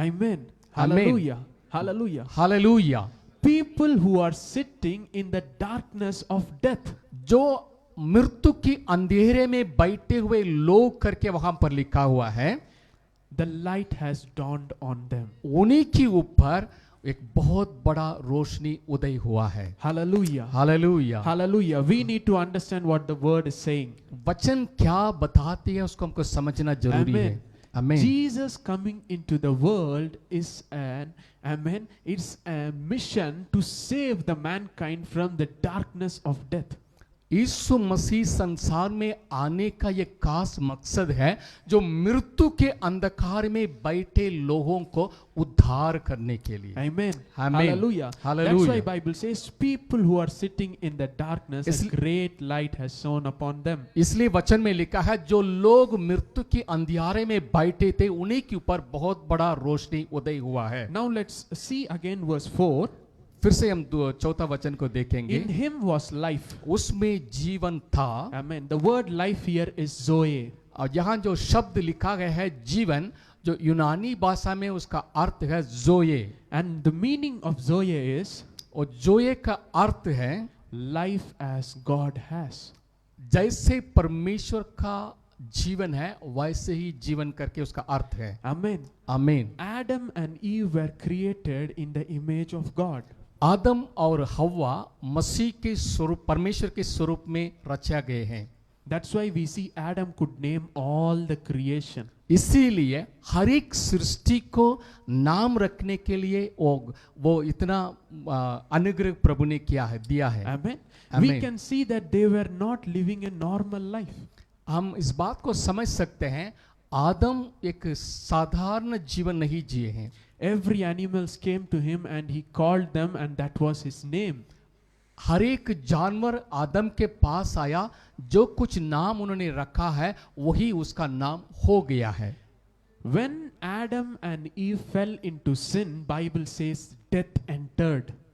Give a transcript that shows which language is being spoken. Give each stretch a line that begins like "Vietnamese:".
English: Amen. Amen. Hallelujah. Hallelujah.
Hindi: Hallelujah.
English: People who are sitting in the darkness of death.
Hindi: जो मृत्यु की अंधेरे में बैठे हुए लोग करके वहां पर लिखा हुआ है,
English: The light has dawned on them.
Hindi: उन्हीं के ऊपर एक बहुत बड़ा रोशनी उदय हुआ है।
English: Hallelujah.
Hindi: Hallelujah.
English: Hallelujah. We need to understand what the word is saying.
Hindi: वचन क्या बताती है उसको हमको समझना जरूरी है।
English: Amen.
Hindi: आमीन।
English: Jesus coming into the world is it's a mission to save the mankind from the darkness of death.
Hindi: यीशु मसीह संसार में आने का ये खास मकसद है, जो मृत्यु के अंधकार में बैठे लोगों को उद्धार करने के लिए।
English: Amen. Amen. Hallelujah. Hallelujah. That's why Bible says people who are sitting in the darkness, a
Hindi: इसलिए-
English: great light has shone upon them.
Hindi: इसलिए वचन में लिखा है, जो लोग मृत्यु के अंधियारे में बैठे थे उन्हीं के ऊपर बहुत बड़ा रोशनी उदय हुआ है।
English: Now let's see again verse 4.
Hindi: फिर से हम चौथा वचन को देखेंगे।
English: In him was life.
Hindi: उसमें जीवन था।
English: Amen. The word life here is Zoe.
Hindi: और यहाँ जो शब्द लिखा गया है जीवन, जो यूनानी भाषा में उसका अर्थ है जोये,
English: And the meaning of Zoe is
Hindi: और जोये का अर्थ है
English: life as God has.
Hindi: जैसे परमेश्वर का जीवन है वैसे ही जीवन करके उसका अर्थ है।
English: Amen.
Hindi: आमीन।
English: Adam and Eve were created in the image of God.
Hindi: आदम और हव्वा मसीह के स्वरूप, परमेश्वर के स्वरूप में रचा गए हैं।
English: That's why we see Adam could name all the creation.
Hindi: इसीलिए हर एक सृष्टि को नाम रखने के लिए वो इतना अनुग्रह प्रभु ने किया है, दिया है।
English: Amen. Amen. We can see that they were not living a normal life.
Hindi: हम इस बात को समझ सकते हैं, आदम एक साधारण जीवन नहीं जिए हैं।
English: Every animals came to him and he called them and that was his name.
Hindi: हर एक जानवर आदम के पास आया, जो कुछ नाम उन्होंने रखा है वही उसका नाम हो गया है।
English: When Adam and Eve fell into sin, Bible says death entered.